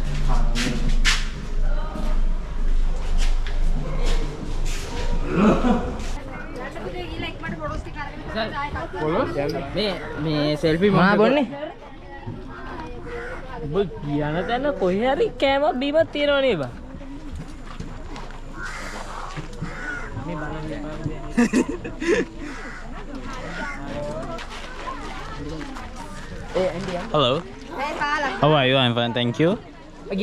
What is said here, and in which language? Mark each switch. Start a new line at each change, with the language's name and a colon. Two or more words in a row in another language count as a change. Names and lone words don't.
Sinhala: මේ සෙල්ෆි මොනවා බොන්නේ? ඔබ කියන තැන කොහේ හරි කෑමක් බීමක් තියෙනව නේ බා. මේ බලන්න.
English: Hello. How are you? I'm fine, thank you.